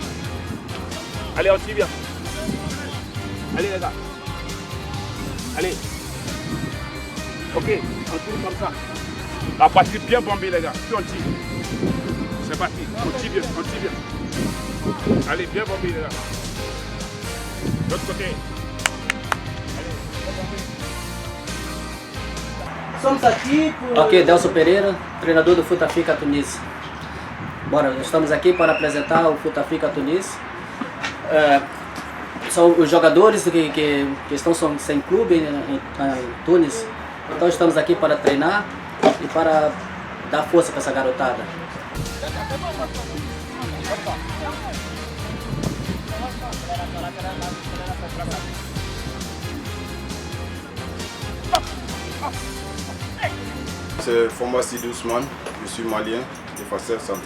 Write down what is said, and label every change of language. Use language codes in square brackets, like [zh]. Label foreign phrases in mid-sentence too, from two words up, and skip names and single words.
[fr] Allez, on tire bien. Allez les gars. Allez. Ok, on tourne comme ça. La partie bien bombée les gars. Puis on tire. C'est parti. On tire bien, on tire bien. Allez, bien bombé les gars. L'autre côté. [pt] Estamos aqui por... Ok, Delso Pereira, treinador do Foot Africa Tunis. Bora, estamos aqui para apresentar o Foot Africa Tunis. São os jogadores que estão sem clube em Tunis. Então estamos aqui para treinar e para dar força para essa garotada. [fr] C'est Fomba Sidou Ousmane, je suis malien, défenseur central.